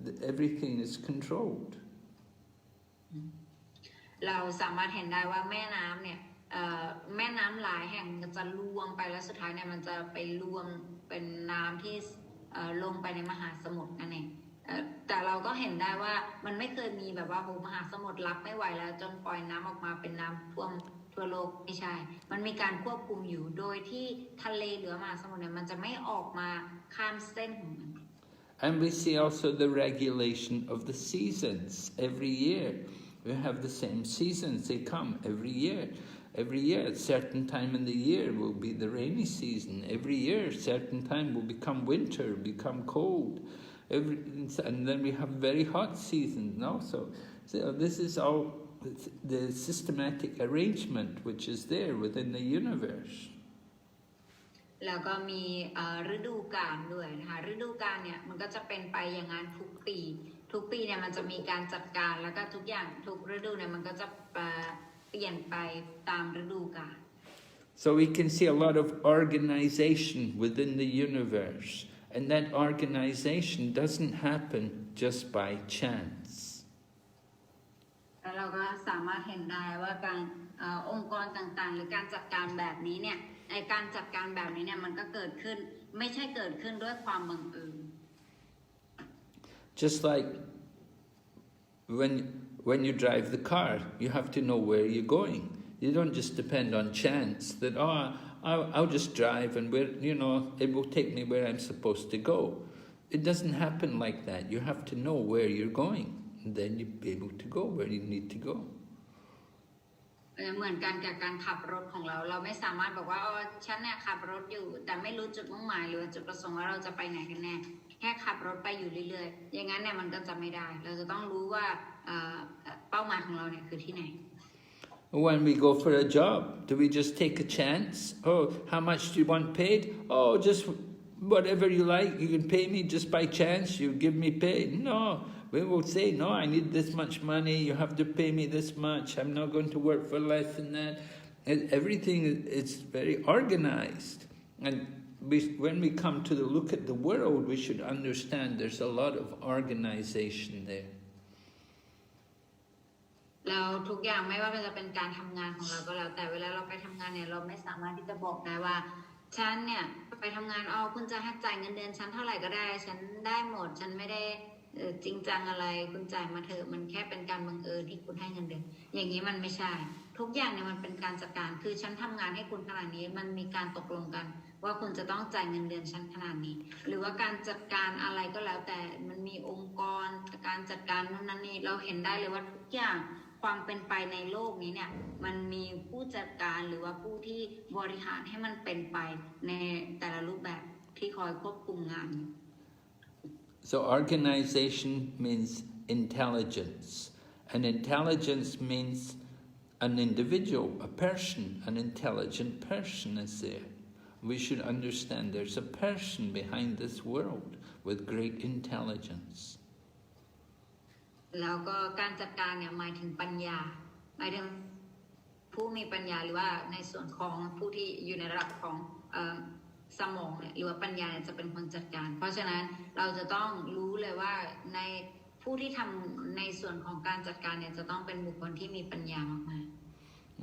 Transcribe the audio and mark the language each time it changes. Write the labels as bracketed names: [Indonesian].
[English] Everything is controlled. [Thai] เราสามารถเห็นได้ว่าแม่น้ำเนี่ยแม่น้ำหลายแห่งจะรวมไปแล้วสุดท้ายเนี่ยมันจะไปรวมเป็นน้ำที่ลงไปในมหาสมุทรนั่นเองแต่เราก็เห็นได้ว่ามันไม่เคยมีแบบว่าโหมหาสมุทรรับไม่ไหวแล้วจนปล่อยน้ำออกมาเป็นน้ำท่วมทั่วโลกไม่ใช่มันมีการควบคุมอยู่โดยที่ทะเลหรือมหาสมุทรเนี่ยมันจะไม่ออกมาข้ามเส้นของมัน [English] And we see also the regulation of the seasons every year. We have the same seasons, they come every year. Every year, at certain time in the year will be the rainy season. Every year, certain time will become winter, become cold. And then we have very hot seasons also. So this is all the systematic arrangement which is there within the universe. [Thai] แล้วก็มีฤดูกาลด้วยนะคะฤดูกาลเนี่ยมันก็จะเป็นไปอย่างนั้นทุกปีเนี่ยมันจะมีการจัดการแล้วก็ทุกอย่างทุกฤดูเนี่ยมันก็จะเปลี่ยนไปตามฤดูกาล [English] So we can see a lot of organization within the universe, and that organization doesn't happen just by chance. [Thai] แล้วเราก็สามารถเห็นได้ว่าการองค์กรต่างๆหรือการจัดการแบบนี้เนี่ยในการจัดการแบบนี้เนี่ยมันก็เกิดขึ้นไม่ใช่เกิดขึ้นด้วยความบังเอิญ [English] Just like when you drive the car, you have to know where you're going. You don't just depend on chance that I'll just drive and it will take me where I'm supposed to go. It doesn't happen like that. You have to know where you're going, and then you'll be able to go where you need to go. [Thai] เหมือนกันกับการขับรถของเราไม่สามารถบอกว่าฉันเนี่ยขับรถอยู่แต่ไม่รู้จุดมุ่งหมายหรือจุดประสงค์ว่าเราจะไปไหนกันแน่แค่ขับรถไปอยู่เรื่อยๆอย่างนั้นเนี่ยมันก็จะไม่ได้เราจะต้องรู้ว่าเป้าหมายของเราเนี่ยคือที่ไหน [English] When we go for a job, do we just take a chance? Oh, how much do you want paid? Oh, just whatever you like, you can pay me just by chance, you give me pay. No, we will say, no, I need this much money, you have to pay me this much, I'm not going to work for less than that. Everything is very organized. And when we come to look at the world, we should understand there's a lot of organization there. [Thai] แล้วทุกอย่างไม่ว่าจะเป็นการทำงานของเราก็แล้วแต่เวลาเราไปทำงานเนี่ยเราไม่สามารถที่จะบอกได้ว่าฉันเนี่ยไปทำงานคุณจะให้จ่ายเงินเดือนฉันเท่าไหร่ก็ได้ฉันได้หมดฉันไม่ได้ จริงจังอะไรคุณจ่ายมาเถอะมันแค่เป็นการบังเอิญที่คุณให้เงินเดือนอย่างนี้มันไม่ใช่ทุกอย่างเนี่ยมันเป็นการจัดการคือฉันทำงานให้คุณขนาดนี้มันมีการตกลงกันว่าคุณจะต้องจ่ายเงินเดือนฉันขนาดนี้หรือว่าการจัดการอะไรก็แล้วแต่มันมีองค์กรการจัดการนู่นนั่นนี่เราเห็นได้เลยว่าทุกอย่างความเป็นไปในโลกนี้เนี่ยมันมีผู้จัดการหรือว่าผู้ที่บริหารให้มันเป็นไปในแต่ละรูปแบบที่คอยควบคุมงาน [English] So organization means intelligence, and intelligence means an individual, a person, an intelligent person is there. We should understand there's a person behind this world with great intelligence. [Thai] แล้วก็การจัดการเนี่ยหมายถึงปัญญาหมายถึงผู้มีปัญญาหรือว่าในส่วนของผู้ที่อยู่ในระดับของสมองเนี่ยหรือว่าปัญญาจะเป็นคนจัดการเพราะฉะนั้นเราจะต้องรู้เลยว่าในผู้ที่ทำในส่วนของการจัดการเนี่ยจะต้องเป็นบุคคลที่มีปัญญามากๆ